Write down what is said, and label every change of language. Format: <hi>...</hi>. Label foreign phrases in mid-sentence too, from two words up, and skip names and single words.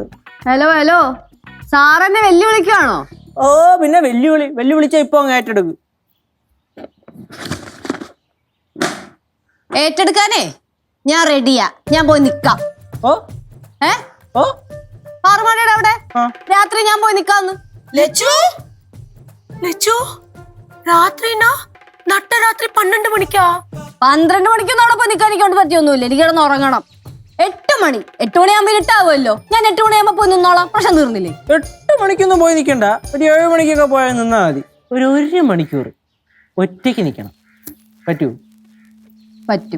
<ml>ഹലോ, സാറെന്നെ വെല്ലുവിളിക്കുവാണോ? ഓ പിന്നെ വെല്ലുവിളിച്ചാ ഇപ്പൊ അങ്ങ് ഏറ്റെടുക്കും. ഏറ്റെടുക്കാനേ ഞാൻ റെഡിയാ. ഞാൻ പോയി നിക്കാം. ഓ പാറമടയുടെ അവിടെ രാത്രി ഞാൻ പോയി നിക്കാന്ന്.</ml> <ta>லெச்சு லெச்சு ராத்திரினா நட்டராத்திரி 12 மணிக்கா?</ta> <ml>12 മണിക്കൊന്നും അവിടെ പോയി നിക്കാൻ എനിക്ക് പറ്റിയൊന്നുമില്ല. എനിക്ക് കിടന്ന് ഉറങ്ങണം. 8 മണി ആകുമ്പോ ഇരുട്ടാവുമല്ലോ. ഞാൻ 8 മണിയാകുമ്പോ പോയി നിന്നോളാം. പ്രശ്നം തീർന്നില്ലേ? 8 മണിക്കൊന്നും പോയി നിൽക്കണ്ട, ഒരു 7 മണിക്കൊക്കെ പോയാൽ നിന്നാ മതി. ഒരു മണിക്കൂർ ഒറ്റയ്ക്ക് നിൽക്കണം. പറ്റൂ? പറ്റും.</ml>